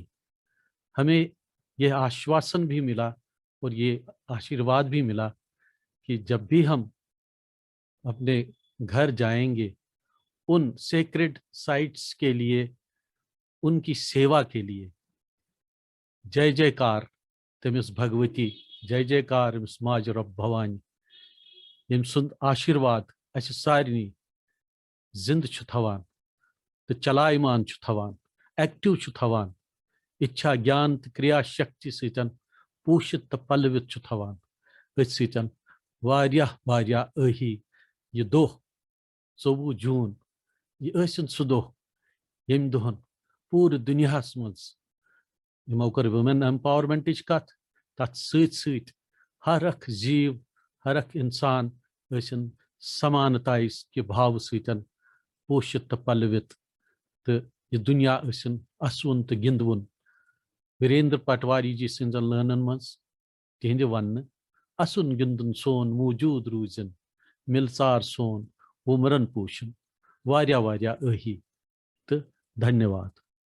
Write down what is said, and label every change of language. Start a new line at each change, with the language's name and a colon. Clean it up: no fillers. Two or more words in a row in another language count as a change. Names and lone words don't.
Hindi: हमें यह आश्वासन भी मिला और ये आशीर्वाद भी मिला कि जब भी हम अपने घर जाएंगे, उन
English: sacred sites
Hindi: के लिए, उनकी सेवा के लिए
Kashmiri: जय जयकार तमिस भगवती, जय जयकार अमिस माज रब भवानी, यम सुंद आशीर्वाद अस सारनी जिंद छु थवान तो चलायमान छु थवान, एक्टिव छु थवान, इच्छा ज्ञान तो क्रिया शक्ति सतन पोषित तो पल्लवित छु थवान. अथ सतन वारियाह वारियाह अही यह दोह 24 जून यह ٲسِن सु दोह यम दोहन पूरे दुनियाहस मज यमो कर
English: women empowerment
Kashmiri: कथ, तथ सत हर अख जीव, हर अख इंसान ٲسِन समानताई के भाव सतन पोषित तो पल्लवित, तो यह दुनिया ٲسِन असवुन तो गिंदवुन. वीरेंद्र पटवारी जी सिंजन लर्नन मज तिहंद वन असुन गिंदुन सोन मौजूद रूजन, मिलसार सोन उमरन पोषन, वारिया वारिया अही. तो धन्यवाद.